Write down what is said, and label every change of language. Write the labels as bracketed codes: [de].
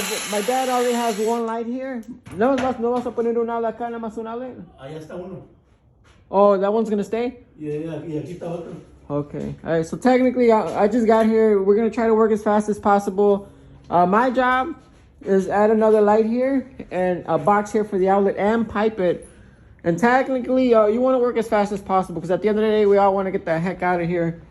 [en] My dad already has one light here. [es] No vas a poner una acá, nada más una LED. Allá está uno. [en] Oh, that one's gonna stay? [es] Y aquí está otro. [en] Okay. All right. So technically, I just got here. We're gonna try to work as fast as possible. My job is add another light here and a box here for the outlet and pipe it. And technically, you want to work as fast as possible because at the end of the day, we all want to get the heck out of here.